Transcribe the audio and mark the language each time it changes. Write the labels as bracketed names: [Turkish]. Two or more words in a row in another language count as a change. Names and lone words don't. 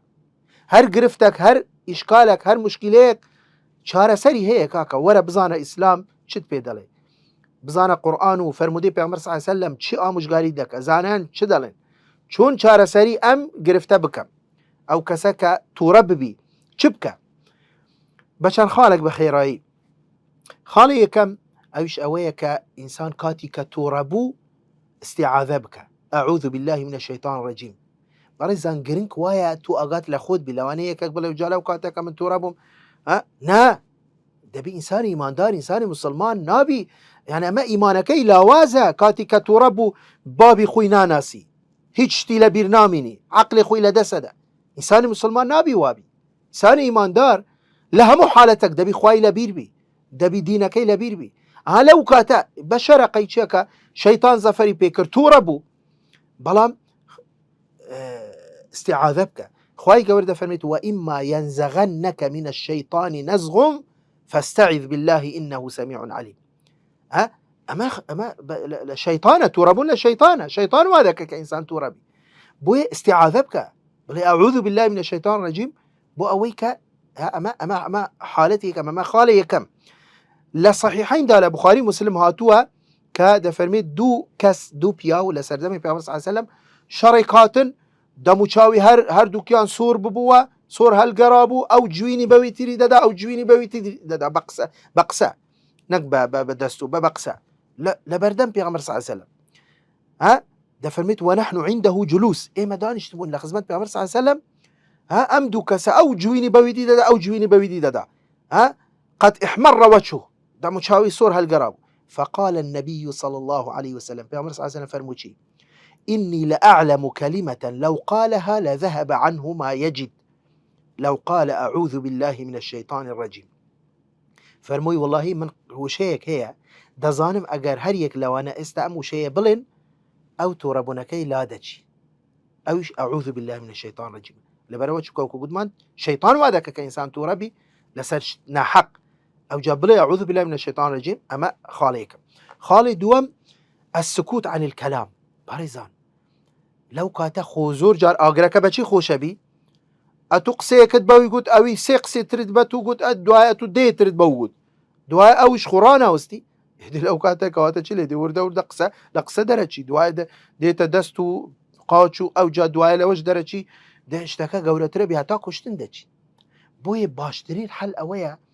[Central Kurdish] هەر گرفتێک هەر ئیشکالێک هەر مشکلەیەک چارەسەری هەیە کاکە وەرە بزانە ئیسلام چت پێ دەڵێ بزانە قورئان و فەرمودەی پێغەمبەر [Arabic] صلی الله علیه وسلم [Central Kurdish] چی ئامۆژگاری دەکە زانایان چ دەڵێن چۆن چارەسەری ئەم گرفتە بکەم ئەو کەسە کە تووڕە ببی چ بکە. بە چەند خاڵێک بە خێرایی. خاڵی یەکەم ئەویش ئەوەیە کە ئینسان کاتی کە تووڕە بوو استیعاذە بکە [Arabic] ئەعوذ بالله من الشیطان الرجیم. [Central Kurdish] بەڕێزان گرنگ وایە تو ئاگات لە خۆت بی لەوانەیە یەکێک بڵێ جا لەو کاتێکە من تووڕە بووم نا دەبی ئینسانی ئیماندار ئینسانی مسلمان نابی یعنی ئەمە ئیمانەکەی لاوازە کاتی کە تووڕە بوو بابی خۆی ناناسی هیچ شتی لە بیر نامینی عەقڵی خۆی لە دەسەدا ئینسانی مسلمان نابی وابی. ئینسانی ئیماندار لە هەموو حالەتێک دەبی خوای لە بیر بی دەبی دینەکەی لە بیر بی. لەو کاتە بە شەرەقەی چێکە شەیطان زەفەری پێکرد تووڕە بوو بەڵام استعاذە بکە. خوای گەورە دەفەرمێت [Arabic] وئیما ينزغنك من الشيطان نزغ فاستعذ بالله إنه سميع عليم. [Central Kurdish] ئەمە لە شەیطانە تووڕەبوون لە شەیطان وا دەکە کە ئینسان تووڕە بی بۆیە استعاذە بکە بڵێ [Arabic] ئەعوذ بالله من الشيطان الرجيم [Central Kurdish] بۆ ئەوەی کە ئەمە حالەتێکە ئەمە خاڵە یەکەم. لە صحیحیندا لە بخاری مسلم هاتووە کە دەفەرمێت دوو کەس دوو پیاو لە سەردەمی پێغەمبەر [Arabic] صلی الله علیه وسلم [Central Kurdish] شەڕێک هاتن دەموچاوی هەردووکیان سۆر ببووە سۆر هەلگەڕابوو ئەو جوینی بەوی تری دەدا ئەو جوینی بەوی تری دەدا بە قسە نەک بە دەست و بە قسە لە بەردەم پێغەمبەر [Arabic] صلی الله علیه وسلم [Central Kurdish] ها دەفەرمێت [Arabic] ونحن عنده جلوس [Central Kurdish] ئێمە دانیشتبوون لە خزمەت پێغەمبەر [Arabic] صلی الله علیه وسلم [Central Kurdish] ها ئەم دوو کەسە ئەو جوینی بەویدی دەدا ئەو جوینی بەویدی دەدا ها [Arabic] قد احمر وجهه [Central Kurdish] دەموچاوی سۆر هەلگەڕابوو [Arabic] فقال النبي صلى الله عليه وسلم [Central Kurdish] پێغەمبەر [Arabic] صلی الله عليه وسلم [Central Kurdish] فەرمووی چی [Arabic] إني لأعلم كلمة لو قالها لذهب عنه ما يجد لو قال أعوذ بالله من الشيطان الرجيم فەرمووی والله [Central Kurdish] من وشەیەک هەیە دەزانم ئەگەر هەر یەک لەوانە ئێستا ئەم وشەیە بڵێن ئەو تۆڕەبوونەکەی لا دەچی ئەویش [Arabic] أعوذ بالله من الشيطان الرجيم [Central Kurdish] لەبەرەوە چکەوکو گوتمان شەیطان وا دەکە کە ئینسان تووڕەبی لەسەر ناحەق ئەو جا بڵێ [Arabic] أعوذ بالله من الشيطان الرجيم [Central Kurdish] ئەمە خاڵەیەکە خاڵی دووەم [Arabic] السكوت عن الكلام [Central Kurdish] بەڕێزان لەو کاتە خۆ زۆر جار ئاگرەکە بەچی خۆشەبی ئەتو قسەیەکت بەوی گوت ئەوی سێ قسێ ترت بە تو گوت دوایە تو دێترت بەو گوت دوای ئەویش خوڕانەوەستی لەو کاتە کەواتە چی لێ دێ وردە قسە لە قسە دەرەچی دوای دێتە دەست و قاچ و ئەو جا دوایە لەوەش دەرەچی دە شتەکە گەورەترە بێ هەتا کوشتن دەچی بۆیە باشترین حەل ئەوەیە